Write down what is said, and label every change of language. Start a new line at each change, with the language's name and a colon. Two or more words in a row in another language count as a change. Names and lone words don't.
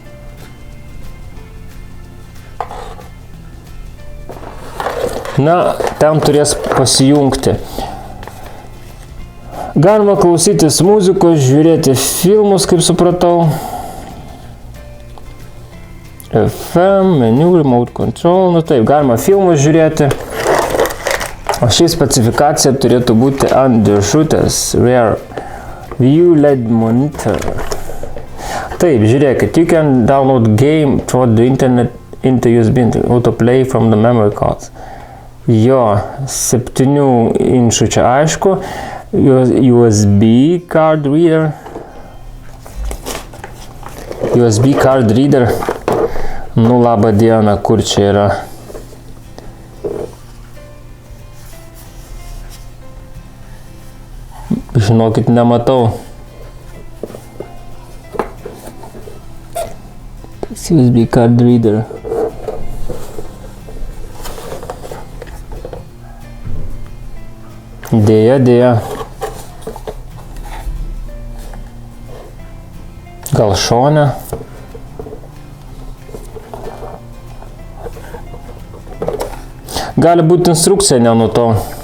Lithuanian: Na, ten turės pasijungti. Galima klausytis muzikos, žiūrėti filmus, kaip supratau.
English: FM, menu, remote control.
Lithuanian: Nu taip, galima filmus žiūrėti. O ši specifikacija turėtų būti ant dėžutės.
English: Rear View LED monitor.
Lithuanian: Taip, žiūrėkit,
English: you can download game through the internet into USB autoplay from the memory cards.
Lithuanian: Jo, 7 inčų čia aišku.
English: USB card reader. USB card reader.
Lithuanian: Nu, labą dieną, kur čia yra? Žinokit, nematau.
English: USB card reader.
Lithuanian: Dėja. Gal šone. Gali būti instrukcija, ne nuo to.